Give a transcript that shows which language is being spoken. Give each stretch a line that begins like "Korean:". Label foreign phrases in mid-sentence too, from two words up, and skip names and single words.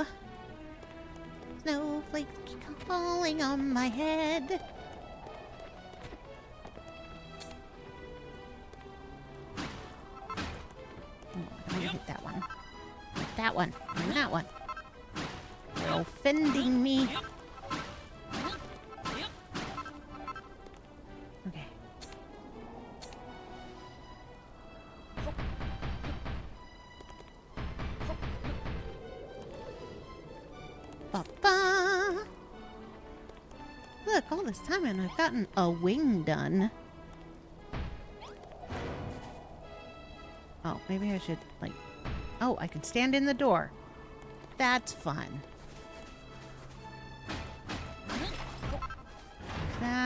English: Snowflakes keep falling on my head. I'm gonna hit that one. That one. And that one. They're offending me. Okay. Ba-ba. Look, all this time and I've gotten a wing done. Oh, maybe I should, like... Oh, I can stand in the door. That's fun. That.